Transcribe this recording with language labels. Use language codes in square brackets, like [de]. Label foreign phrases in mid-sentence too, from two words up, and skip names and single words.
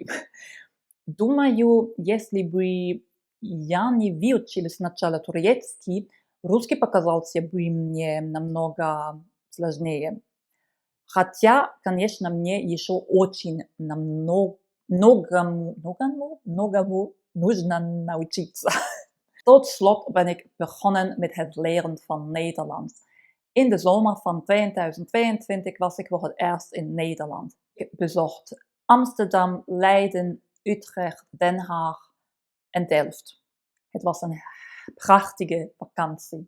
[ru] Думаю, если бы я не выучил сначала турецкий, русский показался бы мне намного сложнее. Хотя, конечно, мне еще очень многому нужно научиться. [nl] Tot slot ben ik begonnen met het leren van Nederlands. In de zomer van 2022 was ik voor het eerst in Nederland. Ik bezocht Amsterdam, Leiden, Utrecht, Den Haag en Delft. Het was een prachtige vakantie.